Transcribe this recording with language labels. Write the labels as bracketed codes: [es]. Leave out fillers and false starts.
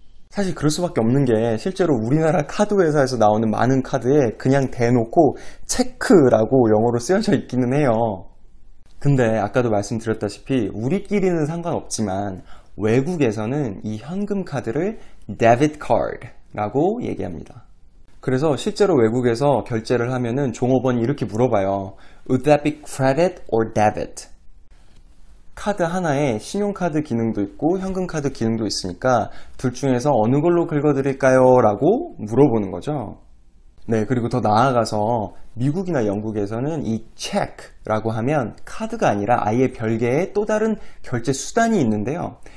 [ko] 사실 그럴 수밖에 없는 게 실제로 우리나라 카드 회사에서 나오는 많은 카드에 그냥 대놓고 체크라고 영어로 쓰여져 있기는 해요. 근데 아까도 말씀드렸다시피 우리끼리는 상관없지만 외국에서는 이 현금카드를 debit card라고 얘기합니다. 그래서 실제로 외국에서 결제를 하면은 종업원이 이렇게 물어봐요. [en] Would that be credit or debit? [ko] 카드 하나에 신용카드 기능도 있고 현금카드 기능도 있으니까 둘 중에서 어느 걸로 긁어드릴까요? 라고 물어보는 거죠. 네, 그리고 더 나아가서 미국이나 영국에서는 이 체크라고 하면 카드가 아니라 아예 별개의 또 다른 결제 수단이 있는데요.